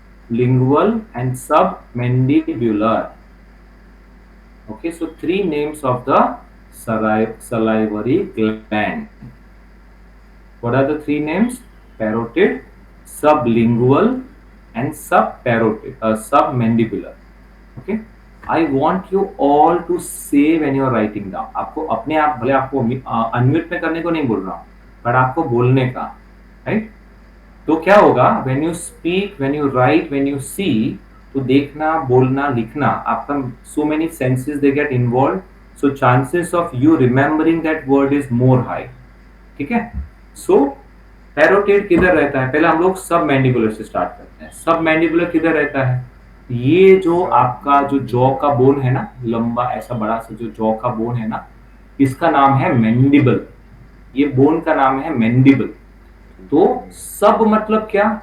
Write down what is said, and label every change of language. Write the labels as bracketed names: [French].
[English] sublingual and submandibular. Okay, so three names of the salivary gland. What are the three names? Parotid, sublingual, and submandibular. Okay, I want you all to say when you are writing down. [Hindi] आपको अपने आप, भले आपको unmute में करने को नहीं बोल रहा हूँ, पर आपको बोलने का, राइट? तो क्या होगा, [English] when you speak, when you write, when you see, [Hindi] तो देखना, बोलना, लिखना, आपका [English] so many senses they get involved, so chances of you remembering that word is more high. [Hindi] ठीक है? So पैरोटिड किधर रहता है? पहले हम लोग सब मैंडिबुलर से स्टार्ट करते हैं. सब मैंडिबुलर किधर रहता है? ये जो आपका जो जॉ का बोन है ना, लंबा ऐसा बड़ा सा जो जॉ का बोन है ना, इसका नाम है मैंडिबल. ये बोन का नाम है मैंडिबल. तो सब मतलब क्या?